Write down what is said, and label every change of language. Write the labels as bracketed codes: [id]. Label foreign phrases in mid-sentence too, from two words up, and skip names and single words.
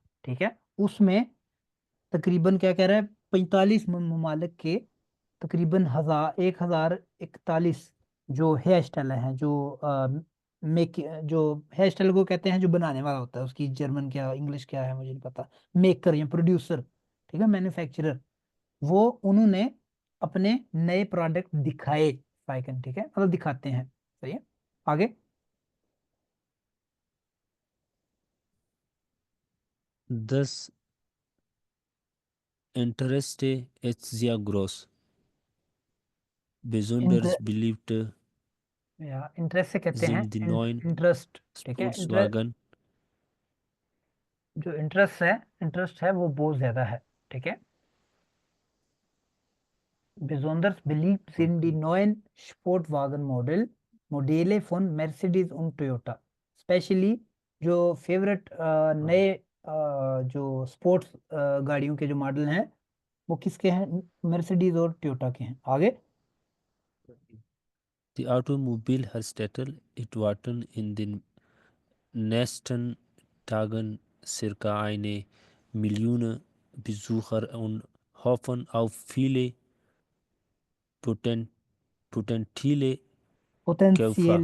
[hi] ठीक है, उसमें तकरीबन क्या कह रहा है, 45 ममालिक के तकरीबन 1041 जो [en] hair style [hi] हैं, जो मेक जो [en] hair style [hi] को कहते हैं, जो बनाने वाला होता है, उसकी जर्मन क्या इंग्लिश क्या है मुझे नहीं पता, मेकर या प्रोड्यूसर। ठीक है, मैन्युफैक्चरर, वो उन्होंने अपने नए प्रोडक्ट दिखाए, फाइकन। ठीक है, मतलब दिखाते हैं। सही है, आगे। [de] Das Interesse ist sehr groß. Besonders beliebt [hi] या इंटरेस्ट से कहते हैं [de] sind die neuen [hi] इंटरेस्ट। ठीक है, इंटरेस्ट, [de] Sportswagen [hi] जो इंटरेस्ट है वो बहुत ज्यादा है। ठीक है, [de] besonders beliebt sind die neuen Modelle von Mercedes und Toyota, [hi] स्पेशली जो फेवरेट नए जो स्पोर्ट्स गाड़ियों के जो मॉडल हैं वो किसके हैं, मर्सिडीज और टोयोटा के हैं। आगे [de] Die Automobilhersteller erwarten in den nächsten Tagen circa 1 Million Besucher und hoffen auf viele poten potenzielle Käufer.